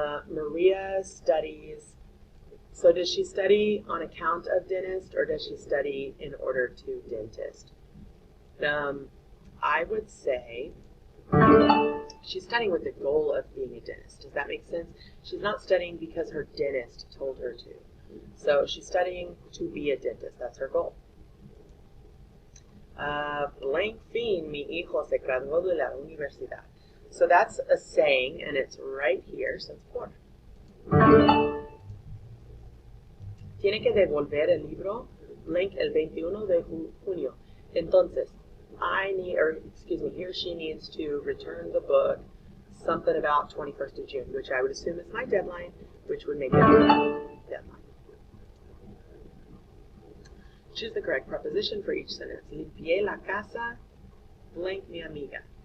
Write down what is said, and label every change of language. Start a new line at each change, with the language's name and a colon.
English: Maria studies. So does she study on account of dentist, or does she study in order to dentist? I would say she's studying with the goal of being a dentist. Does that make sense? She's not studying because her dentist told her to. So she's studying to be a dentist. That's her goal.
Spanish: Blank fin, mi hijo se graduó de la universidad.
English: So that's a saying, and it's right here, so it's por.
Spanish: Tiene que devolver el libro, blank, el 21 de junio.
English: Entonces, he or she needs to return the book, something about 21st of June, which I would assume is my deadline, which would make it my deadline. Choose the correct preposition for each sentence.
Spanish: Limpié la casa,
English: blank
Spanish: mi amiga.